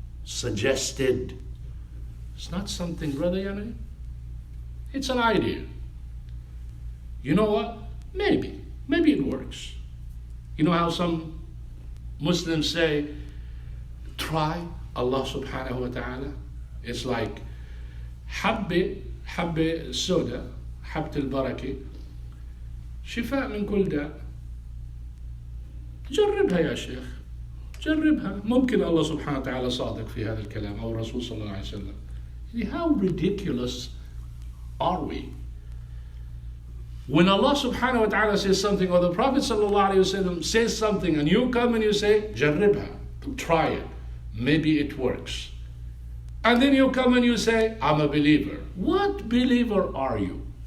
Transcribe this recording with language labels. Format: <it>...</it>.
<en>Suggested. It's not something, Brother Yamani. It's an idea. You know what? Maybe it works. You know how some Muslims say, try Allah subhanahu wa ta'ala?</en> <ar>It's like, حبة سوداء حبة البركة شفاء من كل داء. جربها يا شيخ، جربها. ممكن الله سبحانه وتعالى صادق في هذا الكلام أو الرسول صلى الله عليه وسلم.</ar> <en>How ridiculous are we? When Allah subhanahu wa ta'ala says something, or the Prophet sallallahu alayhi wa sallam says something, and you come and you say, جربها, try it, maybe it works. And then you come and you say, I'm a believer. What believer are you?</en>